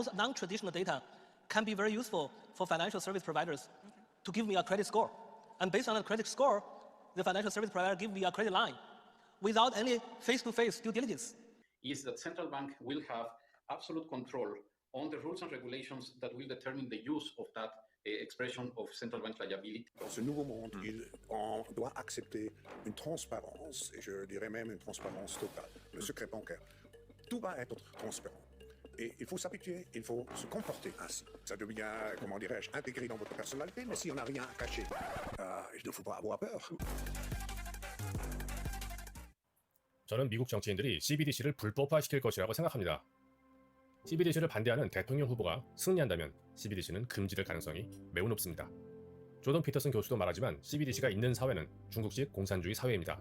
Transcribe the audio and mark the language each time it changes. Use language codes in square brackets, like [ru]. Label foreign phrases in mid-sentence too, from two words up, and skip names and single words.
[en] Those non-traditional data can be very useful for financial service providers to give me a credit score. And based on that credit score, the financial service provider give me a credit line without any face-to-face due diligence. Is that central bank will have absolute control on the rules and regulations that will determine the use of that expression of central bank liability. [fr] Dans ce nouveau monde, on doit accepter une transparence, et je dirais même une transparence totale. Le secret bancaire, tout va être transparent. Et il faut s'habituer, il faut se comporter ainsi. Ça devient, comment dirais-je, intégré dans votre personnalité, mais si on n'a rien à cacher, il ne faut pas avoir peur. [ko] 저는 미국 정치인들이 CBDC를 불법화시킬 것이라고 생각합니다. CBDC를 반대하는 대통령 후보가 승리한다면 CBDC는 금지될 가능성이 매우 높습니다. 조던 피터슨 교수도 말하지만 CBDC가 있는 사회는 중국식 공산주의 사회입니다.